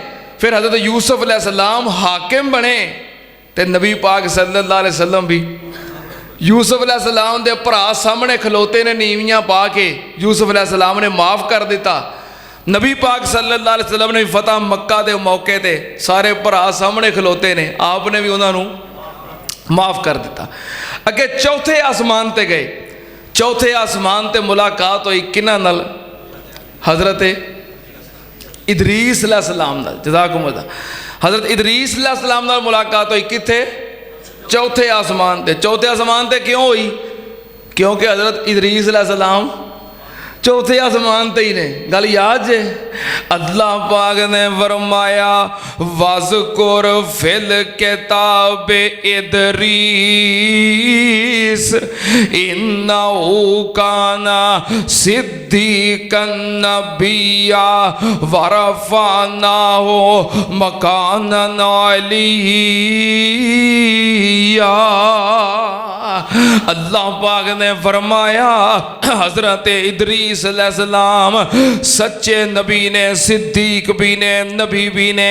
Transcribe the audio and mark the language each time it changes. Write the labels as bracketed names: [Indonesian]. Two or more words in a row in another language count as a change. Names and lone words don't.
[Punjabi] فیر حضرت یوسف علیہ السلام حاکم بنے تے نبی پاک [Arabic] صلى الله عليه وسلم [Punjabi] وی یوسف علیہ السلام دے بھرا ساہمنے کھلوتے نے نیویاں پا کے. یوسف علیہ السلام نے معاف کر دتا. نبی پاک [Arabic] صلى الله عليه وسلم [Punjabi] نے فتح مکہ دے موقعے تے سارے بھرا ساہمنے کھلوتے نے، آپ نے وی انہاں نوں معاف کر دتا. اگے چوتھے آسمان تے گئے. چوتھے آسمان تے ملاقات ہوئی کنہاں نال، حضرت ادریس علیہ السلام نال. जज़ाकुमुल्लाह। حضرت ادریس علیہ السلام نال ملاقات ہوئی کتھے، چوتھے آسمان تے. چوتھے آسمان تے کیوں ہوئی، کیونکہ حضرت ادریس علیہ السلام چوتھے آسمان تے ہی نے. گل یاد جے اللہ پاک نے فرمایا [Arabic] واذكر في الكتاب إدريس إنه كان صديقا نبيا ورفعناه مكانا عليا. [Punjabi] اللہ پاک نے فرمایا حضرت ادریس علیہ السلام سچے نبی نے، صدیق وی نے، نبی وی نے.